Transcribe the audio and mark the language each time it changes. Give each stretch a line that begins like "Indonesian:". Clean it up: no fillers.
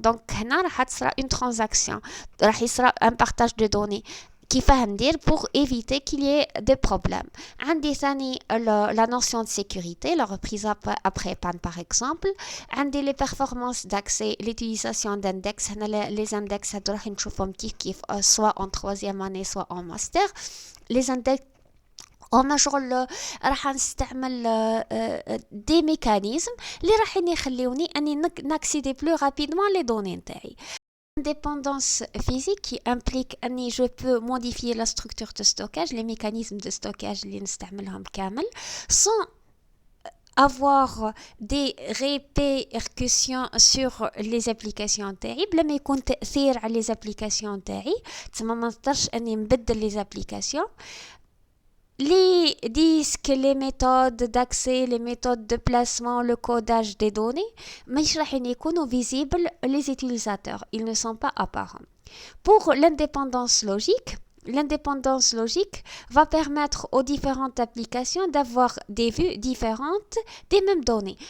French: donc
Arabic: هنا راح تصرا
French: une transaction,
Arabic: راح يصرا
French: un partage de données
Arabic: كيفاه ندير
French: pour éviter qu'il y ait des problèmes.
Arabic: عندي ثاني
French: la notion de sécurité, la reprise après panne par exemple.
Arabic: عندي
French: les performances d'accès, l'utilisation d'index.
Arabic: هنا
French: les index
Arabic: هادو راح نشوفهم كيف
French: soit en troisième année soit en master.
Arabic: les index هما شغل راح نستعمل
French: des mécanismes
Arabic: اللي راح يخليوني اني ناكسيدي
French: plus rapidement les données
Arabic: نتاعي.
French: Indépendance physique qui implique que je peux modifier la structure de stockage, les mécanismes de stockage
Arabic: اللي نستعملهم كامل
French: sans avoir des répercussions sur les applications
Arabic: تاعي بلا ما يكون تأثير على
French: les applications
Arabic: تاعي. تسمى ما نقدرش اني نبدل les applications.
French: les disques, les méthodes d'accès, les méthodes de placement, le codage des données,
Arabic: مش راح يكونوا
French: visibles les utilisateurs, ils ne sont pas apparents. Pour l'indépendance logique va permettre aux différentes applications d'avoir des vues différentes des mêmes données.